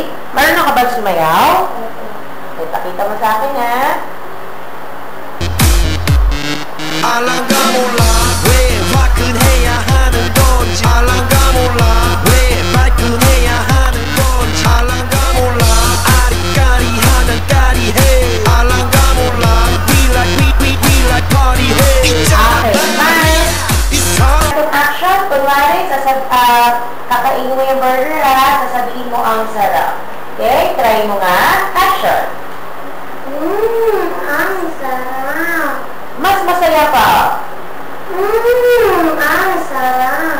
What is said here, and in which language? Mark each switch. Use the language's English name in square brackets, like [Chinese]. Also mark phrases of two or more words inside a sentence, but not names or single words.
[Filipino] Marunong ka ba sumayaw? Kita mo sa akin, ha? [Korean] 알랑가 몰라 왜 화끈해야 하는 건지 알랑가 몰라 왜 발끈해야 하는 건지 알랑가 몰라 아리까리하면 까리해 알랑가 몰라 [English] we like party hey Okay, nice. [Filipino] Itong action, kunwari, kakainin mo yung burger, ha? Sasabihin mo ang sarap. Okay? Try mo nga. Action. Ang sarap. Mas masaya pa. Ang sarap.